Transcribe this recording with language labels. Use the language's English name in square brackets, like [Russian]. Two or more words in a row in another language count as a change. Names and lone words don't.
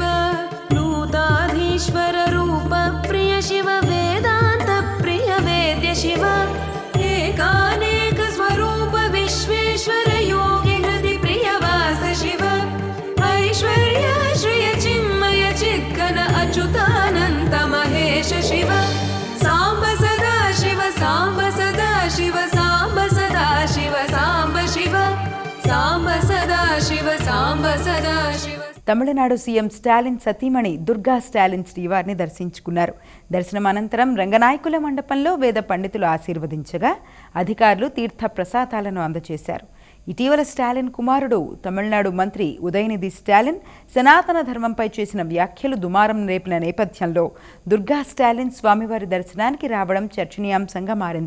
[Sanskrit] नूताधीश्वर रूप प्रिय शिव वेदान्त प्रिय वेद्य शिव एकानेक स्वरूप विश्वेश्वर योगि हृदि प्रियवास शिव ऐश्वर्य श्रिय चिन्मय चिद्घन अच्युतानन्त महेश शिव साम्ब सदा शिव साम्ब सदा शिव साम्ब सदा शिव साम्ब शिव साम्ब सदा शिव साम्ब सदा शिव. [Telugu] తమిళనాడు సీఎం స్టాలిన్ సతీమణి దుర్గా స్టాలిన్ శ్రీవారిని దర్శించుకున్నారు. దర్శనం అనంతరం రంగనాయకుల మండపంలో వేద పండితులు ఆశీర్వదించగా అధికారులు తీర్థ ప్రసాదాలను అందజేశారు. ఇటీవల స్టాలిన్ కుమారుడు తమిళనాడు మంత్రి ఉదయనిధి స్టాలిన్ సనాతన ధర్మంపై చేసిన వ్యాఖ్యలు దుమారం రేపిన నేపథ్యంలో దుర్గా స్టాలిన్ స్వామివారి దర్శనానికి రావడం చర్చనీయాంశంగా మారింది.